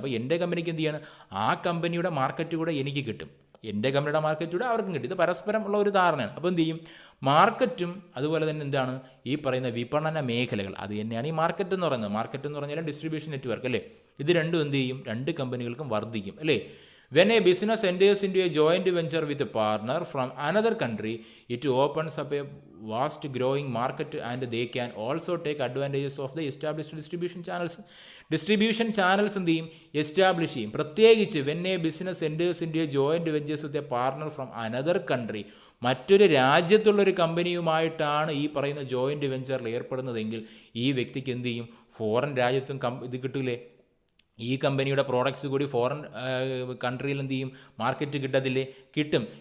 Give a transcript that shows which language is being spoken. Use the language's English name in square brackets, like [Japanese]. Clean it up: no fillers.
[Malayalam] അപ്പോൾ എൻ്റെ കമ്പനിക്ക് എന്ത് ചെയ്യണം, ആ കമ്പനിയുടെ മാർക്കറ്റ് കൂടെ എനിക്ക് കിട്ടും, എൻ്റെ കമ്പനിയുടെ മാർക്കറ്റ് കൂടെ അവർക്കും കിട്ടും. ഇത് പരസ്പരം ഉള്ള ഒരു ധാരണയാണ്. അപ്പോൾ എന്ത് ചെയ്യും, മാർക്കറ്റും അതുപോലെ തന്നെ എന്താണ് ഈ പറയുന്ന വിപണന മേഖലകൾ, അത് തന്നെയാണ് ഈ മാർക്കറ്റ് എന്ന് പറയുന്നത്. മാർക്കറ്റ് എന്ന് പറഞ്ഞാൽ ഡിസ്ട്രിബ്യൂഷൻ നെറ്റ്വർക്ക് അല്ലേ. ഇത് രണ്ടും എന്ത് ചെയ്യും, 2 കമ്പനികൾക്കും വർദ്ധിക്കും അല്ലേ. [English] When a business enters into a joint venture with a partner from another country, it opens up a vast growing market and they can also take advantages of the established distribution channels. [Malayalam] Distribution channels എന്ത് ചെയ്യും, establish ചെയ്യും. പ്രത്യേകിച്ച് [English] when a business enters into a joint ventures with a partner from another country, [Malayalam] മറ്റൊരു രാജ്യത്തുള്ളൊരു കമ്പനിയുമായിട്ടാണ് ഈ പറയുന്ന joint വെഞ്ചറിൽ ഏർപ്പെടുന്നതെങ്കിൽ ഈ വ്യക്തിക്ക് എന്ത് ചെയ്യും, ഫോറിൻ രാജ്യത്തും ഇത് കിട്ടില്ലേ, ഈ കമ്പനിയുടെ പ്രോഡക്ട്സ് കൂടി ഫോറിൻ കൺട്രിയിൽ എന്ത് ചെയ്യും, മാർക്കറ്റ് കിട്ടത്തില്ലേ, കിട്ടും.